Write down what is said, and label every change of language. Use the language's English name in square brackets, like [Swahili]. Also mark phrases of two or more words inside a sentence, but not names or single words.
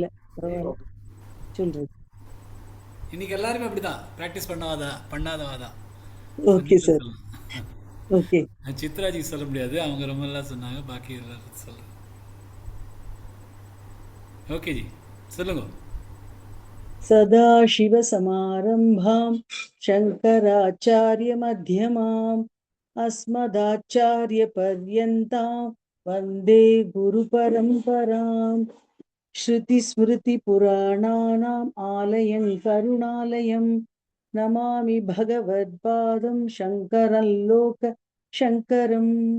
[Tamil] பரவாயில்ல சொல்றேன். இன்னைக்கு எல்லாருமே அப்படிதான், பிராக்டிஸ் பண்ணாதவாதான். ஓகே சார். ஓகே. சித்ராஜி சொல்ல முடியாது, அவங்க ரொம்ப எல்லாம் சொன்னாங்க. பாக்கி எல்லாரும் சொல்ல. ஓகே ஜி, சொல்லுங்க. [Sanskrit] सदाशिवसमारम्भां शङ्कराचार्यमध्यमाम् अस्मदाचार्यपर्यन्तां वन्दे गुरुपरम्पराम्. श्रुतिस्मृतिपुराणानाम् आलयं करुणालयं नमामि भगवत्पादं शङ्करं लोकशङ्करम्.